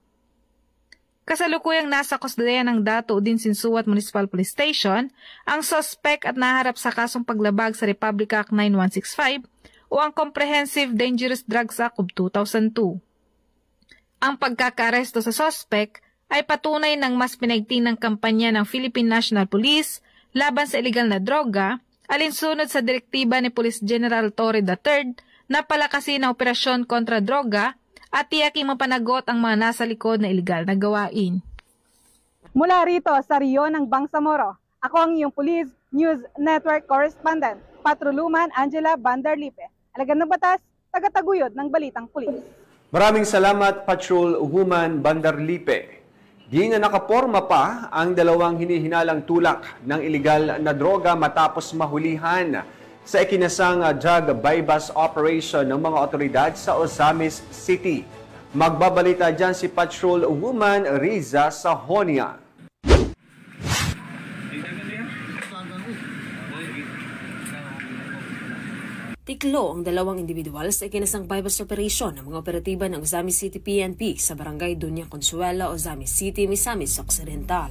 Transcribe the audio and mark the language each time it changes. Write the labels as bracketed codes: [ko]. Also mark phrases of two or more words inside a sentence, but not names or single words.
[tl] Kasalukuyang nasa kustodiya ng Dato Udin Sinsuat Municipal Police Station ang suspect at naharap sa kasong paglabag sa Republic Act 9165 o ang Comprehensive Dangerous Drugs Act of 2002. Ang pagkakaaresto sa suspect ay patunay ng mas pinaigting ng kampanya ng Philippine National Police laban sa illegal na droga alinsunod sa direktiba ni Police General Torre III na palakasin ang operasyon kontra droga at tiyaking mapanagot ang mga nasa likod na iligal na gawain. Mula rito sa Rio ng Bangsamoro, ako ang iyong Police News Network Correspondent, Patrolwoman Angela Bandarlipe, alagad ng batas, tagataguyod ng Balitang Pulis. Maraming salamat, Patrolwoman Bandarlipe. Di na nakaporma pa ang 2 hinihinalang tulak ng iligal na droga matapos mahulihan sa ikinasang [en] drug buy-bust operation [tl] ng mga otoridad sa Ozamis City. Magbabalita dyan si Patrolwoman Riza Sahonia. Tiklo ang 2 individual sa ikinasang [en] buy-bust operation [tl] ng mga operatiba ng Ozamis City PNP sa barangay Dunya Consuelo, Ozamis City, Misamis Occidental.